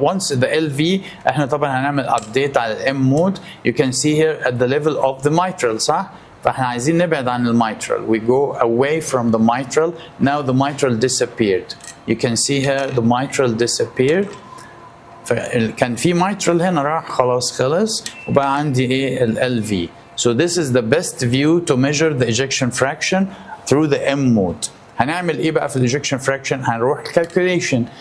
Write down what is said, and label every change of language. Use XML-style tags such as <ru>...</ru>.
<en>Once the LV,</en> <ar>احنا طبعا هنعمل</ar> <en>update على M mode. You can see here at the level of the mitral,</en> <ar>صح؟ فاحنا عايزين نبعد عن الميترال.</ar> <en>We go away from the mitral. Now the mitral disappeared. You can see here the mitral disappeared.</en> <ar>كان في mitral هنا راح خلاص وبقى عندي ايه ال LV.</ar> <en>So this is the best view to measure the ejection fraction through the M mode.</en> <ar>هنعمل ايه بقى في ال ejection fraction؟ هنروح calculation.</ar>